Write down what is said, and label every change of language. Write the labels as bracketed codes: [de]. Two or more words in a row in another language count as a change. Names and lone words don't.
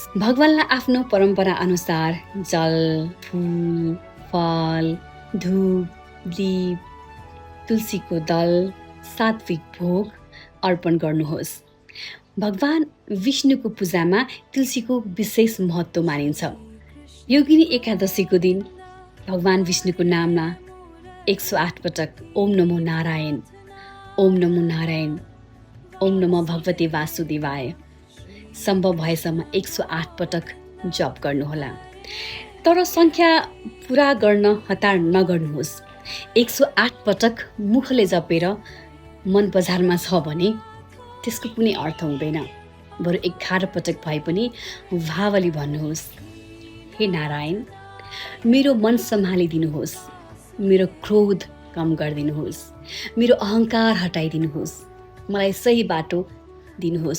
[ne] भगवानलाई आफ्नो परम्परा अनुसार जल, फुल, फल, धूप, दीप, तुलसीको दल, सात्विक भोग अर्पण गर्नुहोस्। भगवान विष्णुको पूजामा तुलसीको विशेष महत्त्व मानिन्छ। योगिनी एकादशीको दिन भगवान विष्णुको नाममा 108 पटक [sa] ओम नमो नारायण, ओम नमो नारायण, ओम नमो भगवते वासुदेवाय [ne] सम्भव भएसम्म 108 पटक जप गर्नुहोला। तर सङ्ख्या पुरा गर्न हतार नगर्नुहोस्। 108 पटक मुखले जपेर मन बजारमा छ भने त्यसको कुनै अर्थ हुँदैन। बरु 11 पटक भए पनि भावले भन्नुहोस्, हे नारायण, मेरो मन सम्हालिदिनुहोस्, मेरो क्रोध कम गरिदिनुहोस्, मेरो अहङ्कार हटाइदिनुहोस्, मलाई सही बाटो दिनुहोस्।